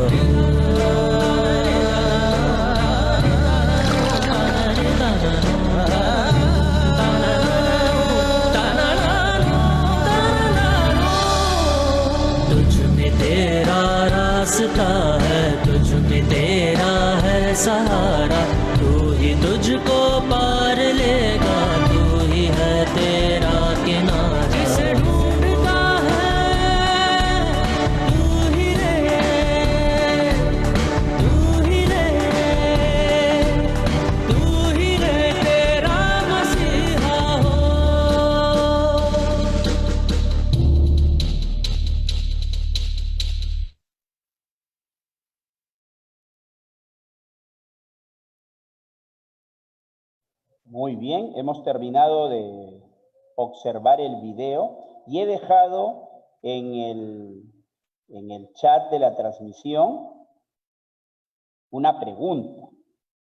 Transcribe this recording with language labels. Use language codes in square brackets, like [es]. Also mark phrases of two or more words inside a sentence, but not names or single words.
[hi] तुझ में तेरा रास्ता है तुझ में तेरा है सहारा तू ही तुझको पार लेगा तू ही है तेरा किनारा। जिसे ढूंढता है तू ही रे तेरा मसीहा हो। [es] Muy bien, hemos terminado de observar el video y he dejado en el chat de la transmisión una pregunta.